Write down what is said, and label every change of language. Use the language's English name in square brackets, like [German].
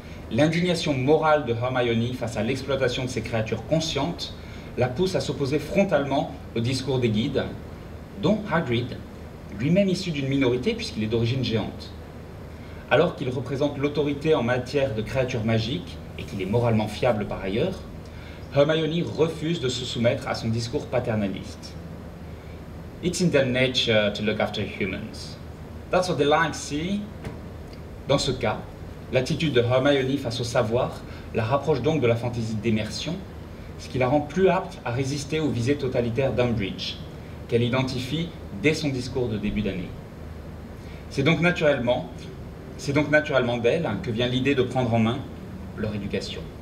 [French] L'indignation morale de Hermione face à l'exploitation de ces créatures conscientes la pousse à s'opposer frontalement au discours des guides, dont Hagrid, lui-même issu d'une minorité puisqu'il est d'origine géante. Alors qu'il représente l'autorité en matière de créatures magiques et qu'il est moralement fiable par ailleurs, Hermione refuse de se soumettre à son discours paternaliste. [English] It's in their nature to look after humans. That's what they like, see? [French] Dans ce cas, l'attitude de Hermione face au savoir la rapproche donc de la fantaisie d'immersion, ce qui la rend plus apte à résister aux visées totalitaires d'Umbridge, qu'elle identifie dès son discours de début d'année. C'est donc naturellement d'elle que vient l'idée de prendre en main leur éducation.